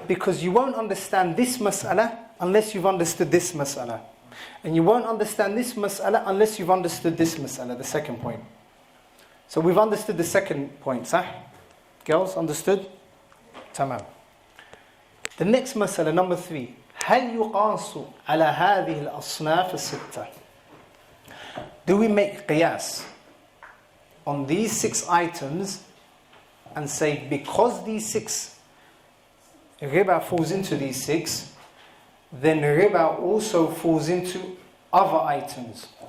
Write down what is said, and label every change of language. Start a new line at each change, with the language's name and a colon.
English: Because you won't understand this mas'ala unless you've understood this mas'ala. And you won't understand this mas'ala unless you've understood this mas'ala, the second point. So we've understood the second point, صح? Girls, understood? تمام. The next مسألة, number 3.
Arabic: هل يقاس على هذه الأصناف الستة?
English: Do we make qiyas on these 6 items and say because these 6 riba falls into these 6, then riba also falls into other items?